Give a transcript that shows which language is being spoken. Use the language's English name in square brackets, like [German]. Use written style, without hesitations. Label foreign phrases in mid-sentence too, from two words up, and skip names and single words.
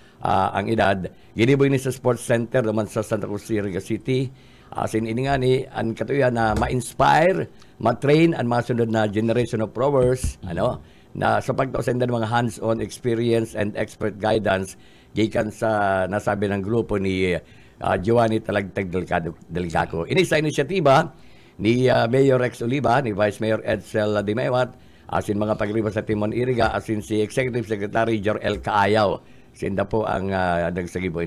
[Bikol] Giniboy ni sa [English] sports center [Bikol] naman sa Santa Cruz, Iriga City. Asin ini nga ni an katuya na ma-inspire, ma-train ang masunod na [English] generation of rowers, [Bikol] na sa pagtausan ng mga [English] hands-on experience and expert guidance [Bikol] gikan sa nasabi ng grupo ni Giovanni Talagtag Delgaco. Ini sa inisyatiba ni Mayor Rex Oliva, ni Vice Mayor Edsel Dimewat, asin mga pagliba sa Timon Iriga, asin si Executive Secretary Jorel Kaayaw. Sinda po ang nagsagiboy.